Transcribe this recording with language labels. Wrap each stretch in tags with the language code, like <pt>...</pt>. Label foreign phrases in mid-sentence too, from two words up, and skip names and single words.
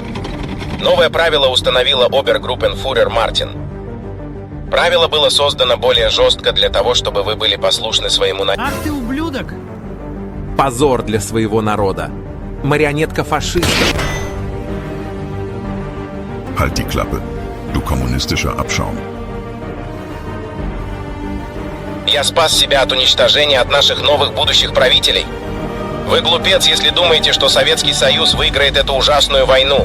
<ru>Новое правило установила обергруппенфюрер Мартин. Правило было создано более жестко для того, чтобы вы были послушны своему Ах ты ублюдок! Позор для своего народа. Марионетка фашистов.</ru> <de>Halt die Klappe, du kommunistischer Abschaum.</de> <ru>Я спас себя от уничтожения от наших новых будущих правителей. Вы глупец, если думаете, что Советский Союз выиграет эту ужасную войну.</ru>